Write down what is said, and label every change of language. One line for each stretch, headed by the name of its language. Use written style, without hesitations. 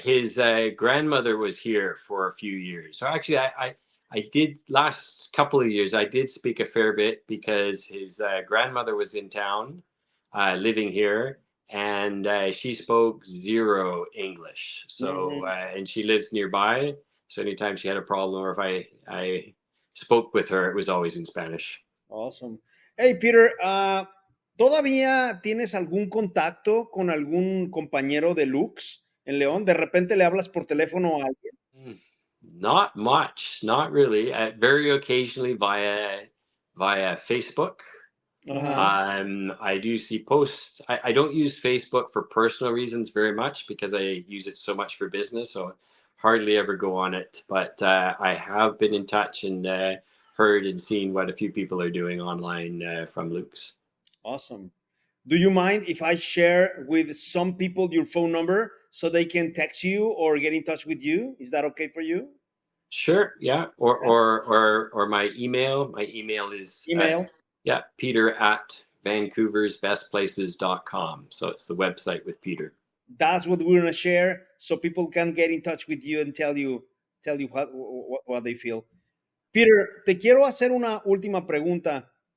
English: His grandmother was here for a few years. So actually, I did last couple of years. I did speak a fair bit because his grandmother was in town, living here, and she spoke zero English. So Mhm. and she lives nearby. So anytime she had a problem, or if I spoke with her, it was always in Spanish. Awesome. Hey, Peter,
Spanish: ¿Todavía tienes algún contacto con algún compañero de Lux en León? ¿De repente le hablas por teléfono a alguien?
English: Mm, Not much, not really. Very occasionally via Facebook. Ajá. I do see posts. I don't use Facebook for personal reasons very much because I use it so much for business. So hardly ever go on it. But I have been in touch and heard and seen what a few people are doing online from Luke's. Awesome. Do you mind if I share with some people your phone number so they can text you or get in touch with you? Is that okay for you? Sure. Yeah. Yeah. Or my email. My email is Email. yeah, Peter at vancouversbestplaces.com. So it's the website with Peter. That's what we're gonna share so people can get in touch with you and tell you what they feel.
Spanish: Peter, te quiero hacer una última pregunta.